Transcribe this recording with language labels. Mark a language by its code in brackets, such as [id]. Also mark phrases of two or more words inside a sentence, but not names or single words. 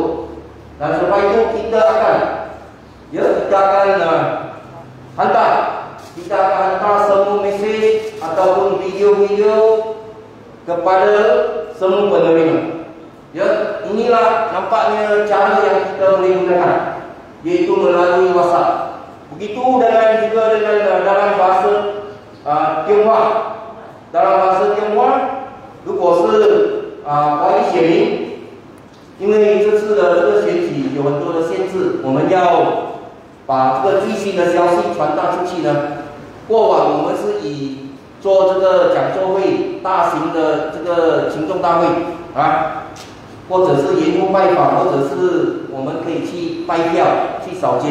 [ms] Dan selepas itu kita akan hantar semua mesej ataupun video-video kepada semua penerima. Ya, inilah nampaknya cara yang kita boleh gunakan, iaitu melalui WhatsApp. Begitu juga dengan dalam bahasa Tionghoa. Dalam bahasa Tionghoa, [zh] 如果是华语写明，因为这次的这个选举有很多的限制，我们要把这个最新的消息传达出去呢。过往我们是以做这个讲座会、大型的这个群众大会或者是员工拜访，或者是我们可以去拜票、去扫街。